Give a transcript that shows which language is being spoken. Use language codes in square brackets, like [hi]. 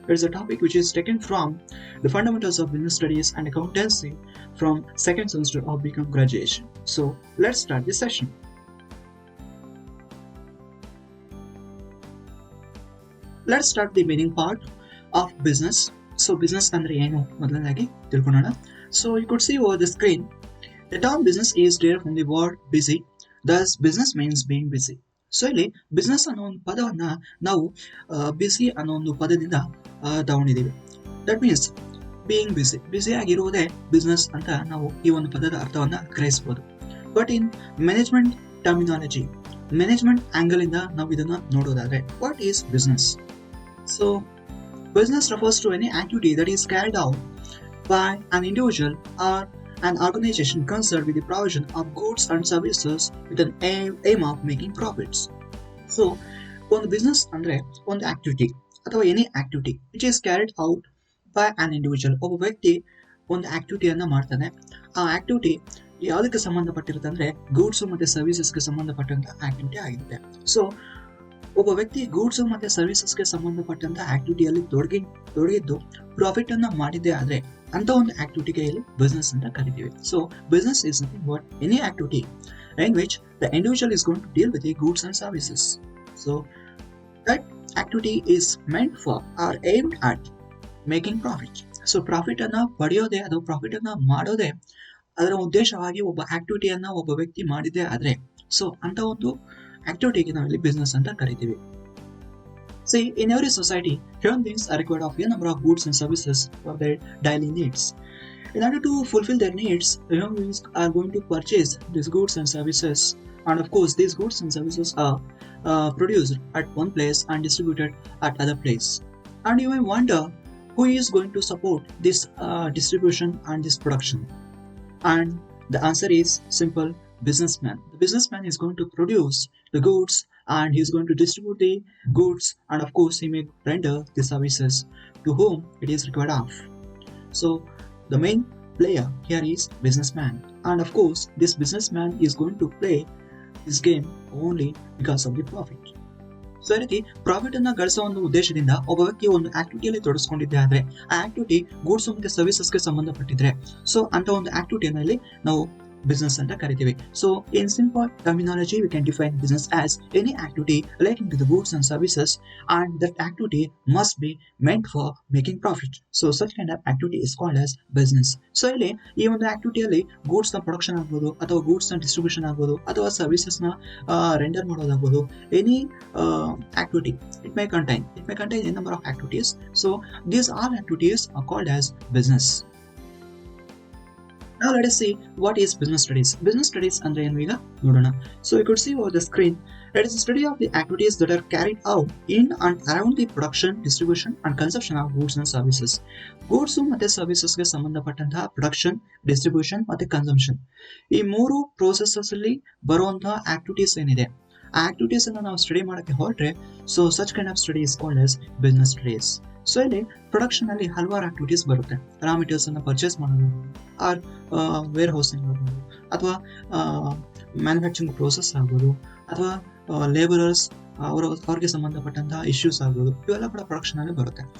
[en] It is a topic which is taken from the fundamentals of business studies and accountancy from second semester of BCom graduation. So let's start this session. Let's start the meaning part of business. [kn] So business ಅಂದ್ರೆ ಏನು ಮೊದಲನೇದಾಗಿ ತಿಳ್ಕೊಳ್ಳೋಣ. [en] So you could see over the screen the term business is derived from the word busy. Thus business means being busy. [kn] So ಇಲ್ಲಿ business ಅನ್ನೋ ಒಂದು ಪದವನ್ನ ನಾವು ಬಿಸಿ ಅನ್ನೋ ಒಂದು ಪದದಿಂದ ತಗೊಂಡಿದ್ದೀವಿ. [en] that means being busy [kn] ಆಗಿರುವುದೇ business ಅಂತ ನಾವು ಈ ಒಂದು ಪದದ ಅರ್ಥವನ್ನ ಗ್ರಹಿಸಬಹುದು. [en] but in management terminology, management angle [kn] ಇಂದ ನಾವು ಇದನ್ನ ನೋಡೋದಾದ್ರೆ [en] What is business? So business refers to any activity that is carried out by an individual or an organization concerned with the provision of goods and services with an aim of making profits. So, [kn] ಒಂದು business ಅಂದ್ರೆ ಒಂದು activity ಅಥವಾ [en] Any activity which is carried out by an individual. [kn] ಒಬ್ಬ ವ್ಯಕ್ತಿ ಒಂದು ಆಕ್ಟಿವಿಟಿಯನ್ನ ಮಾಡ್ತಾನೆ. ಆ activity ಯಾವುದಕ್ಕೆ ಸಂಬಂಧಪಟ್ಟಿರುತ್ತೆ ಅಂದ್ರೆ ಗೂಡ್ಸ್ ಮತ್ತೆ ಸರ್ವಿಸಸ್ಗೆ ಸಂಬಂಧಪಟ್ಟಂತ ಆಕ್ಟಿವಿಟಿ ಆಗಿರುತ್ತೆ. ಸೊ ಒಬ್ಬ ವ್ಯಕ್ತಿ ಗೂಡ್ಸ್ ಮತ್ತೆ ಸರ್ವಿಸಸ್ಗೆ ಸಂಬಂಧಪಟ್ಟಂತ ಆಕ್ಟಿವಿಟಿಯಲ್ಲಿ ತೊಡಗಿದ್ದು ಪ್ರಾಫಿಟ್ ಅನ್ನ ಮಾಡಿದ್ದೇ ಆದ್ರೆ ಅಂತ ಒಂದು ಆಕ್ಟಿವಿಟಿಗೆ ಇಲ್ಲಿ ಬಿಸ್ನೆಸ್ ಅಂತ ಕರಿತೀವಿ. [en] So business is nothing but any activity in which the individual is going to deal with the goods and services. So that activity is meant for or aimed at making profit. [kn] So profit ಅನ್ನ ಪಡೆಯೋದೇ ಅಥವಾ profit ಅನ್ನ ಮಾಡೋದೇ ಅದರ ಉದ್ದೇಶವಾಗಿ ಒಬ್ಬ ಆಕ್ಟಿವಿಟಿಯನ್ನ ಒಬ್ಬ ವ್ಯಕ್ತಿ ಮಾಡಿದ್ದೇ ಆದ್ರೆ ಸೊ ಅಂತ ಒಂದು ಆಕ್ಟಿವಿಟಿಗೆ ನಾವಿಲ್ಲಿ ಬಿಸ್ನೆಸ್ ಅಂತ ಕರಿತೀವಿ. [en] See, in every society, human beings are required of a number of goods and services for their daily needs. In order to fulfill their needs, human beings are going to purchase these goods and services. And of course, these goods and services are produced at one place and distributed at other place. And you may wonder who is going to support this distribution and this production. And the answer is simple: businessman. The businessman is going to produce the goods and he is going to distribute the goods, and of course he may render the services to whom it is required of. So the main player here is businessman, and of course this businessman is going to play this game only because of the profit. [kn] So ಈ ರೀತಿ profit ಅನ್ನ ಗಳಿಸೋ ಒಂದು ಉದ್ದೇಶದಿಂದ ಒಬ್ಬ ವ್ಯಕ್ತಿ ಒಂದು ಆಕ್ಟಿವಿಟಿಯಲ್ಲಿ ತೊಡಗಿಸ್ಕೊಂಡಿದ್ದೆ ಆದ್ರೆ ಆ ಆಕ್ಟಿವಿಟಿ ಗೂಡ್ಸ್ ಮತ್ತೆ ಸರ್ವಿಸಸ್ಗೆ ಸಂಬಂಧಪಟ್ಟಿದ್ರೆ ಸೊ ಅಂತ ಒಂದು ಆಕ್ಟಿವಿಟಿಯಲ್ಲಿ ನಾವು business ಅಂತ ಕರಿತೀವಿ. [en] So in simple terminology we can define business as any activity relating to the goods and services, and that activity must be meant for making profit. So such kind of activity is called as business. [kn] So ಇಲ್ಲಿ ಈ ಒಂದು ಆಕ್ಟಿವಿಟಿಯಲ್ಲಿ goods ನ production ಆಗ್ಬೋದು ಅಥವಾ goods ನ distribution ಆಗ್ಬೋದು ಅಥವಾ services ನ render ಮಾಡೋದಾಗ್ಬೋದು. [en] Any activity it may contain a number of activities. So these all activities are called as business. Now let us see what is business studies. [kn] Business studies ಅಂದ್ರೆ ಏನು ಈಗ ನೋಡೋಣ. [en] So you could see over the screen, it is a study of the activities that are carried out in and around the production, distribution and consumption of goods and services. [kn] Goods ಮತ್ತೆ ಸರ್ವಿಸಸ್ಗೆ ಸಂಬಂಧಪಟ್ಟಂತಹ production, distribution ಮತ್ತೆ consumption ಈ ಮೂರು processes ಅಲ್ಲಿ ಬರುವಂತಹ activities ಏನಿದೆ ಆ activities ಅನ್ನು ನಾವು ಸ್ಟಡಿ ಮಾಡಕ್ಕೆ ಹೊರಟ್ರೆ so [en] Such kind of study is called as business studies. [kn] So ಇಲ್ಲಿ ಪ್ರೊಡಕ್ಷನ್ ಅಲ್ಲಿ ಹಲವಾರು ಆಕ್ಟಿವಿಟೀಸ್ ಬರುತ್ತೆ. ರಾ ಮೆಟೀರಿಯಲ್ಸ್ ಅನ್ನ ಪರ್ಚೇಸ್ ಮಾಡೋದು, ಆರ್ ವೇರ್ ಹೌಸಿಂಗ್ ಆಗ್ಬೋದು, ಅಥವಾ ಮ್ಯಾನುಫ್ಯಾಕ್ಚರಿಂಗ್ ಪ್ರೋಸೆಸ್ ಆಗ್ಬೋದು, ಅಥವಾ ಲೇಬರರ್ಸ್ ಅವ್ರಿಗೆ ಸಂಬಂಧಪಟ್ಟಂತಹ ಇಶ್ಯೂಸ್ ಆಗ್ಬೋದು, ಇವೆಲ್ಲ ಕೂಡ ಪ್ರೊಡಕ್ಷನ್ ಅಲ್ಲಿ ಬರುತ್ತೆ.